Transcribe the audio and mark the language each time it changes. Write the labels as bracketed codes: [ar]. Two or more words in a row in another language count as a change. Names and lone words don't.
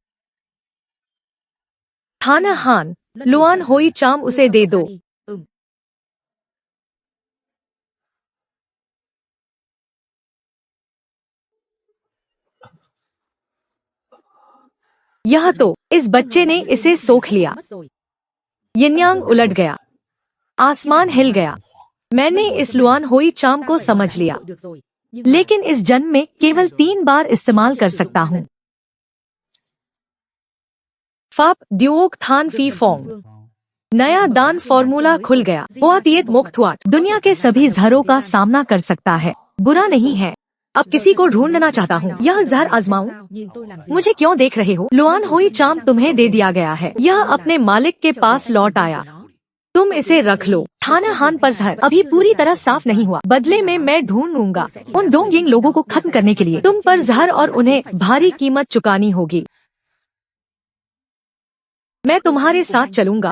[hi] थाना हान, लुआन होई चाम उसे दे दो। यह तो, इस बच्चे ने इसे सोख लिया। [vi] mất rồi। [hi] यिन्यांग उलट गया, आसमान हिल गया। मैंने इस लुआन होई चाम को समझ लिया, [vi] được rồi। Nhưng [hi] लेकिन इस जन्म में केवल 3 बार इस्तेमाल कर सकता हूँ। फाप द्योक थान फी फोंग, नया दान फॉर्मूला खुल गया। हुआतियत मुक्तवाट दुनिया के सभी जहरों का सामना कर सकता है, बुरा नहीं है। अब किसी को ढूंढना चाहता हूँ। यह जहर आजमाऊं? [vi] nhìn tôi làm gì? [hi] मुझे क्यों देख रहे हो? लुआन होई चाम तुम्हें दे दिया गया है। यह अपने मालिक के पास लौट आया। तुम इसे रख लो। थाना हान पर जहर अभी पूरी तरह साफ नहीं हुआ। बदले में मैं ढूंढूंगा उन डोंग यिंग लोगों को खत्म करने के लिए। तुम पर जहर और उन्हें भारी कीमत चुकानी होगी। मैं तुम्हारे साथ चलूंगा।